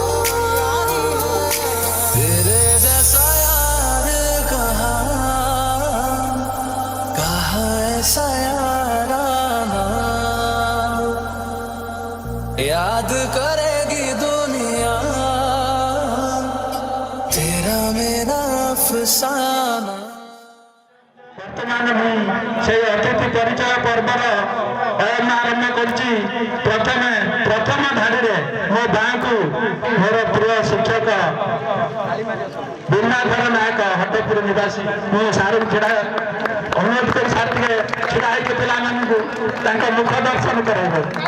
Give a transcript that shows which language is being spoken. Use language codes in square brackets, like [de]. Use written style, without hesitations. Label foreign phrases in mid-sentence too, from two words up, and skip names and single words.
[hi] तेरे जैसा यार कहाँ ऐसा याराना, याद करेगी दुनिया तेरा मेरा अफसाना। [or] ବର୍ତ୍ତମାନ ମୁଁ ସେଇ ଅତିଥି ପରିଚୟ ପର୍ବର ଆୟୋଜନ ଆରମ୍ଭ କରୁଛି। ପ୍ରଥମ ଧାଡ଼ିରେ ମୋ ଗାଁକୁ ମୋର ପ୍ରିୟ ଶିକ୍ଷକ ବିନାଧର ନାୟକ ହଟପୁର ନିବାସୀ, ମୁଁ ସାର୍ଙ୍କୁ ଅନୁରୋଧ କରି ସାର୍ ଟିକେ ଛିଡ଼ା ହେଇକି ପିଲାମାନଙ୍କୁ ତାଙ୍କ ମୁଖ ଦର୍ଶନ କରାଇବେ।